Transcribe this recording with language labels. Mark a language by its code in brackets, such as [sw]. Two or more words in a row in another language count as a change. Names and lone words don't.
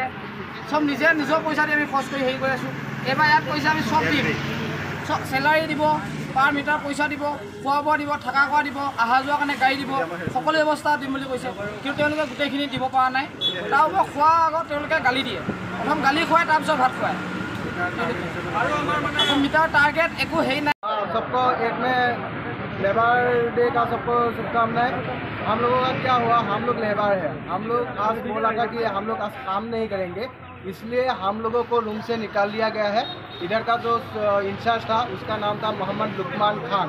[as] চব নিজৰ পইচা দি আমি খৰচ কৰি হেৰি কৰি আছোঁ। এইবাৰ ইয়াত পইচা আমি চব দিম, চব চেলাৰী দিব, [en] per meter [as] পইচা দিব, খোৱা বোৱা দিব, থকা খোৱা দিব, অহা যোৱাৰ কাৰণে গাড়ী দিব, সকলো ব্যৱস্থা দিম বুলি কৈছে। কিন্তু তেওঁলোকে গোটেইখিনি দিব পৰা নাই। তাৰ ওপৰত খোৱাৰ আগত তেওঁলোকে গালি দিয়ে। প্ৰথম গালি খুৱাই তাৰপিছত ভাত খুৱায়। [en] meter target [as] একো হেৰি নাই। [hi] सबको एक में [en] labour day [hi] का सबको शुभकामनाएं। हम लोगों का क्या हुआ, हम लोग लेबर है, हम लोग आज बोला था कि हम लोग आज काम नहीं करेंगे, इसलिए हम लोगों को रूम से निकाल दिया गया है। इधर का जो इंचार्ज था उसका नाम था मोहम्मद लुकमान खान।